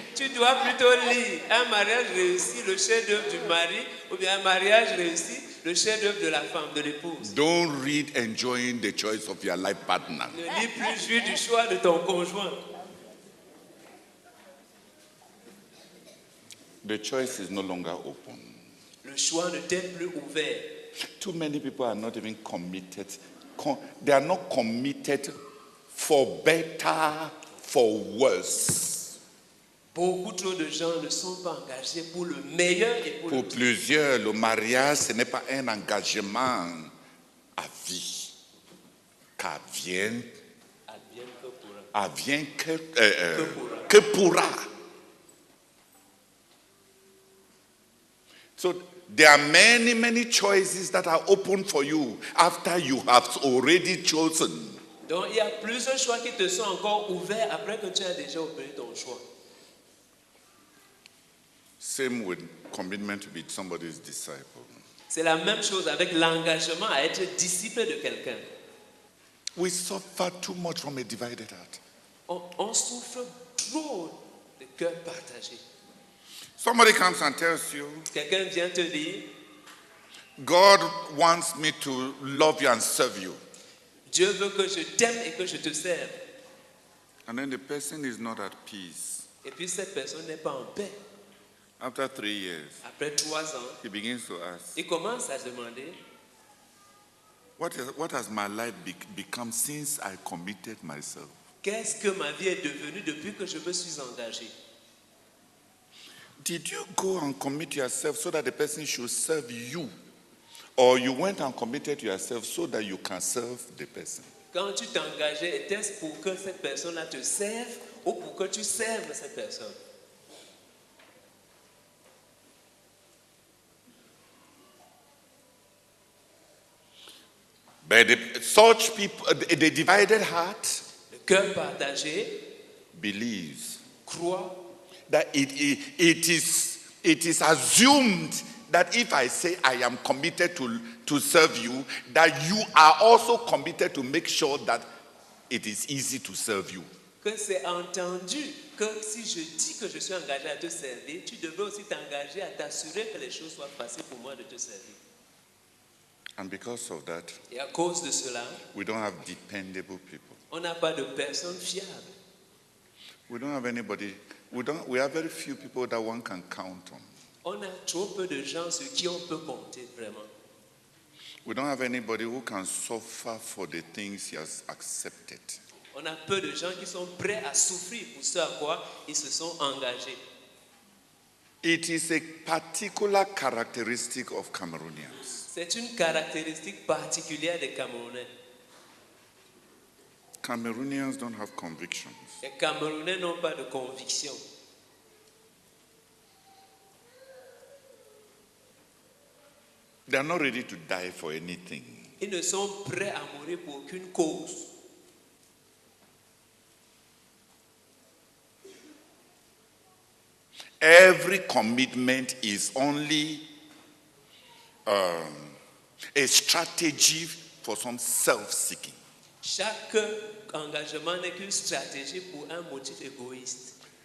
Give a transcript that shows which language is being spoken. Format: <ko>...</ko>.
<fr>tu dois plutôt lire un mariage réussi, le chef-d'œuvre du mari, ou bien un mariage réussi, le chef-d'œuvre de la femme, de l'épouse.</fr> <en>Don't read enjoying the choice of your life partner.</en> <fr>Ne lis plus jouir du choix de ton conjoint.</fr> <en>The choice is no longer open.</en> <fr>Le choix ne t'est plus ouvert.</fr> <en>Too many people are not even committed. They are not committed for better, for worse.</en> <fr>Beaucoup trop de gens ne sont pas engagés pour le meilleur et pour le Pour pire. plusieurs, le mariage, ce n'est pas un engagement à vie. Qu'advienne Advienne que pourra. advient que pourra.</fr> <en>So there are many, many choices that are open for you after you have already chosen.</en> <fr>Donc il y a plusieurs choix qui te sont encore ouverts après que tu as déjà opéré ton choix.</fr> <en>Same with commitment to be somebody's disciple.</en> <fr>C'est la même chose avec l'engagement à être disciple de quelqu'un.</fr> <en>We suffer too much from a divided heart.</en> <fr>On souffre trop de cœur partagé.</fr> <en>Somebody comes and tells you,</en> <fr>Quelqu'un vient te dire,</fr> <en>God wants me to love you and serve you.</en> <fr>Dieu veut que je t'aime et que je te serve.</fr> <en>And then the person is not at peace.</en> <fr>Et puis cette personne n'est pas en paix.</fr> <en>After 3 years,</en> <fr>Après 3 ans,</fr> <en>he begins to ask,</en> <fr>il commence à demander,</fr> <en>what has my life become since I committed myself?</en> <fr>qu'est-ce que ma vie est devenue depuis que je me suis engagé?</fr> <en>Did you go and commit yourself so that the person should serve you? Or you went and committed yourself so that you can serve the person?</en> <fr>Quand tu t'engageais, était-ce pour que cette personne-là te serve ou pour que tu serves cette personne?</fr> <en>But such people, the divided heart</en> <fr>Le cœur partagé</fr> <en>believes</en> <fr>croit</fr> <en>that it is assumed that if I say I am committed to serve you, that you are also committed to make sure that it is easy to serve you.</en> <fr>que c'est entendu que si je dis que je suis engagé à te servir, tu devrais aussi t'engager à t'assurer que les choses soient faciles pour moi de te servir.</fr> <en>And because of that,</en> <fr>Et à cause de cela,</fr> <en>we don't have dependable people.</en> <fr>on n'a pas de personnes fiables.</fr> <en>We don't have anybody. We have very few people that one can count on.</en> <fr>On a trop peu de gens sur qui on peut compter vraiment.</fr> <en>We don't have anybody who can suffer for the things he has accepted.</en> <fr>On a peu de gens qui sont prêts à souffrir pour ce à quoi ils se sont engagés.</fr> <en>It is a particular characteristic of Cameroonians.</en> <fr>C'est une caractéristique particulière des Camerounais.</fr> <en>Cameroonians don't have convictions.</en> <fr>Les Camerounais n'ont pas de conviction.</fr> <en>They are not ready to die for anything.</en> <fr>Ils ne sont prêts à mourir pour aucune cause.</fr> <en>Every commitment is only a strategy for some self-seeking.</en> <fr>Chaque engagement n'est qu'une stratégie pour un motif égoïste.</fr>